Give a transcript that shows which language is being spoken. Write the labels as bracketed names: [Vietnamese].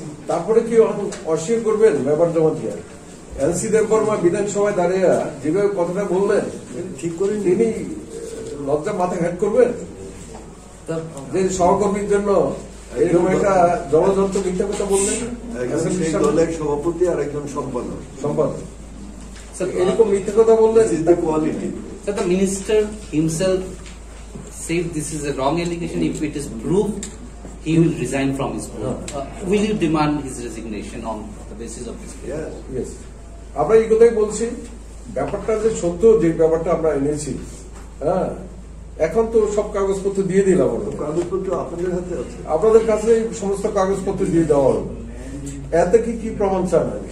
[Bangla] তারপরে কি অস্বীকার করবেন ব্যাপার জমা দিয়ে? এলসি দেববর্মা বিধানসভায় দাঁড়িয়ে যেভাবে কথাটা বললেন ঠিক করে তিনি লজ্জা মাথা ঘাট করবেন যে সহকর্মীর জন্য এরকম একটা জলযন্ত্র মিথ্যা কথা বললেন। সেই দলের সভাপতি আর একজন সম্পাদক এরকম মিথ্যা কথা বললেন। [English] Quality Sir, the minister himself said this is a wrong allegation. If it is proved, he will resign from his post. Will you demand his resignation on the basis of this case? Yes. [Bangla] আমরা এই কথাই বলছি, ব্যাপারটা যে সত্য, যে ব্যাপারটা আমরা এনেছি, হ্যাঁ, এখন তো সব কাগজপত্র দিয়ে দিলাম। কাগজপত্র আপনাদের হাতে আছে, আপনাদের কাছে সমস্ত কাগজপত্র দিয়ে দেওয়া হলো। এতে কি প্রমাণ চান?